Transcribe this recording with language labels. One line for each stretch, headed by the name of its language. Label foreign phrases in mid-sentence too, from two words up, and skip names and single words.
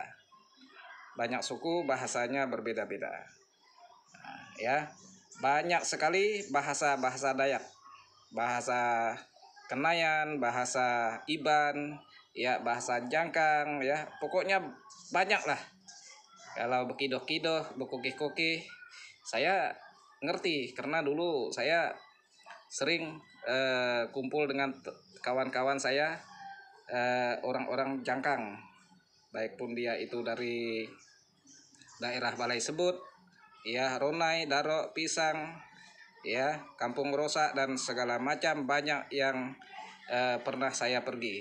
Indonesian: Banyak suku, bahasanya berbeda-beda. Nah, ya, banyak sekali bahasa Dayak. Bahasa Kenayan, bahasa Iban, ya, bahasa Jangkang, ya, pokoknya banyak lah. Kalau bekidoh-kidoh, bekukih-kukih, saya ngerti karena dulu saya sering kumpul dengan kawan-kawan saya, orang-orang Jangkang, baik pun dia itu dari daerah Balai Sebut, ya, Ronai, Daro, Pisang, ya, Kampung Rosak dan segala macam, banyak yang pernah saya pergi.